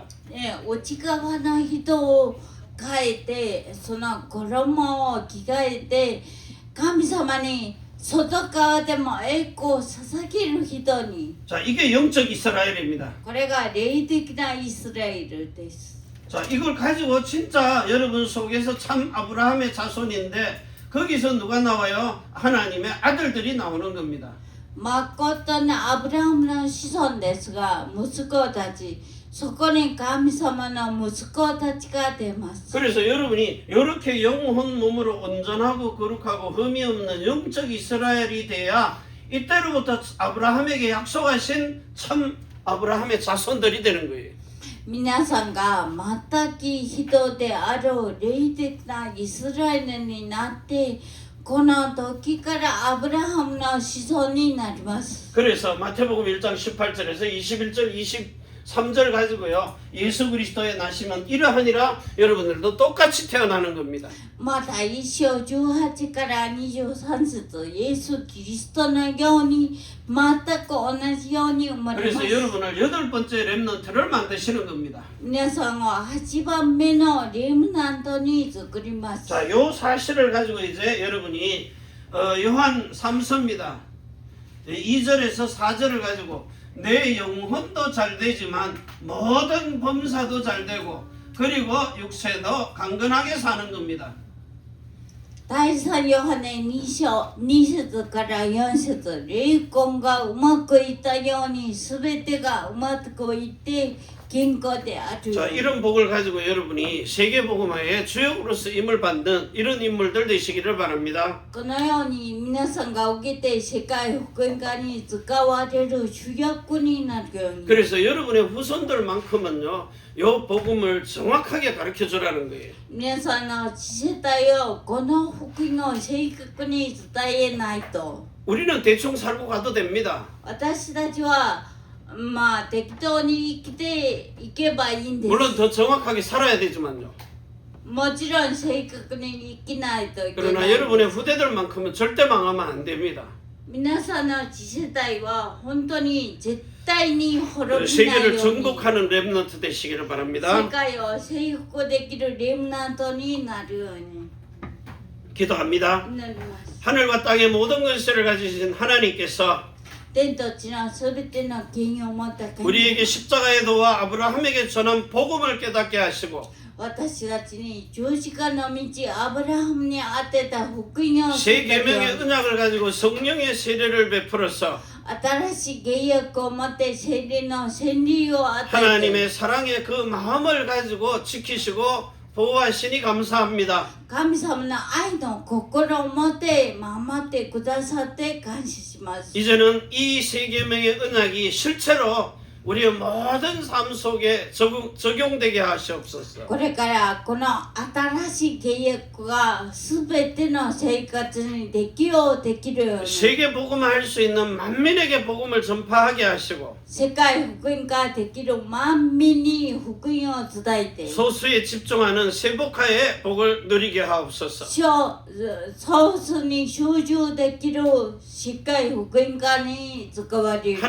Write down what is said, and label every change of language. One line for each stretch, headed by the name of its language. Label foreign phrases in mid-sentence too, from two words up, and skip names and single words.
Japanese: ね、内側の人を変えてその衣を着替えて神様に外側でも栄光を捧げる人に
Korean: 자, 이게 영적 이스라엘입니다.
Japanese: これが霊的なイスラエルです
Korean: 자, 이걸 가지고 진짜 여러분 속에서 참 아브라함의 자손인데 거기서 누가 나와요? 하나님의 아들들이 나오는 겁니다.
Japanese: 誠のアブラハムの子孫ですが息子たちそこに神様の息子たちが出ます
Korean: 그래서 여러분이 이렇게 영혼 몸으로 온전하고 거룩하고 흠이 없는 영적 이스라엘이 돼야 이때로부터 아브라함에게 약속하신 참 아브라함의 자손들이 되는 거예요.
Japanese: 皆さんが全き人である霊的なイスラエルになってこの時からアブラハムの子孫になります
Korean: 그래서 마태복음 1장 18절에서 21절 23절 가지고요. 예수 그리스도의 나시면 이러하니라 여러분들도 똑같이 태어나는 겁니다.
Japanese: また1章18から23節イエス・キリストのように全く同じように生まれま
Korean: 그래서
Japanese: す
Korean: 여러분을 여덟 번째 렘넌트를 만드시는 겁니다.
Japanese: 皆さんを8番目のレムナントに作ります
Korean: 자, 요 사실을 가지고 이제 여러분이 요한 3서입니다. 2절에서 4절을 가지고 내 영혼도 잘 되지만 모든 범사도 잘 되고 그리고 육체도 강건하게 사는 겁니다.
Japanese: 第3ヨハネ2章2節から4節霊魂がうまくいったように全てがうまくいって健康であるよ
Korean: 자,
Japanese: うに
Korean: 이런 복을 가지고 여러분이 세계복음화의 주역으로서 임을 받는 이런 인물들 되시기를 바랍니다.
Japanese: このように皆さんが受けて世界福音化に使われる主役になるように
Korean: 그래서 여러분의 후손들만큼은요, 요 복음을 정확하게 가르쳐 주라는 거예요.
Japanese: 皆さんの次世代をこの福音を正確に伝えないと
Korean: 우리는 대충 살고 가도 됩니다.
Japanese: 私たちはまあ適当に生きていけばいいんです
Korean: 물론 더 정확하게 살아야 되지만요.
Japanese: もちろん正確に生きないといけな
Korean: 그러나
Japanese: い
Korean: 여러분의 후대들만큼은 절대 망하면 안 됩니다.
Japanese: 皆さんの次世代は本当に絶対に滅びない
Korean: 세계를
Japanese: ように
Korean: 정복하는 랩런트 되시기를
Japanese: 世
Korean: 바랍니다.
Japanese: 界を征服できるレムナントになるように
Korean: 기도합니다.
Japanese: 祈ります
Korean: 하늘과 땅의 모든 권세를 가지신 하나님께서
Japanese: 天と地のすべての権威を持った神
Korean: 우리에게 십자가의 도와 아브라함에게 전한 복음을 깨닫게 하시고
Japanese: 私たちに十字架の道アブラハムに当てた福音を
Korean: 새 계명의 언약을 가지고 성령의 세례를 베풀어서
Japanese: 新しい契約を持って聖霊の洗礼を与えて
Korean: 하나님의 사랑의 그 마음을 가지고 지키시고 보호하시니 감사합니다.
Japanese: 神様の愛の心を持って守ってくださって感謝します
Korean: 이제는 이 새 계명의 언약이 실제로 우리의 모든 삶 속에 적용되게 하시옵소서.
Japanese: これからこの新しい契約が全ての生活に適用できるように
Korean: 세계 복음할 수 있는 만민에게 복음을 전파하게 하시고
Japanese: 世界福音化できる万民に福音を伝えて
Korean: 소수에 집중하는 세복화의 복을 누리게 하옵소서.
Japanese: ソースに集中できる世界福音化に使われる